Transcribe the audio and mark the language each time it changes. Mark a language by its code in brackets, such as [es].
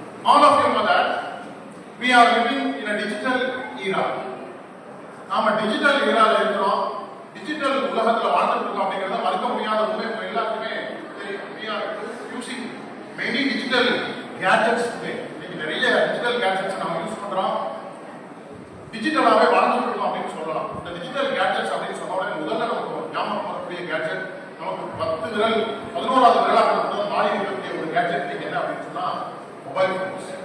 [en] All of you know that we are living in a digital era. [ta] நாம digital ஏரால இருக்கிறோம். Digital உலகத்துல வாழ்ந்துட்டு இருக்கோம் அப்படிங்கறத மறுக்க முடியாத உண்மை. எல்லாருக்குமே தெரியும். [en] We are using many digital gadgets today. [ta] இன்னைக்கு நிறைய டிஜிட்டல் கேட்ஜெட்ஸ் நம்ம யூஸ் பண்றோம். டிஜிட்டலாவே வாழ்ந்துட்டு இருக்கோம் அப்படின்னு சொல்லலாம். இந்த டிஜிட்டல் கேட்ஜெட்ஸ் அப்படின்னு சொன்ன உடனே முதல்ல நமக்கு ஞாபகம் வரக்கூடிய கேட்ஜெட் நமக்கு 10 விரல் 11வது விரலாக மாறி இருக்கக்கூடிய ஒரு கேட்ஜெட் என்ன அப்படின்னு சொன்னா மொபைல் போன்ஸ்.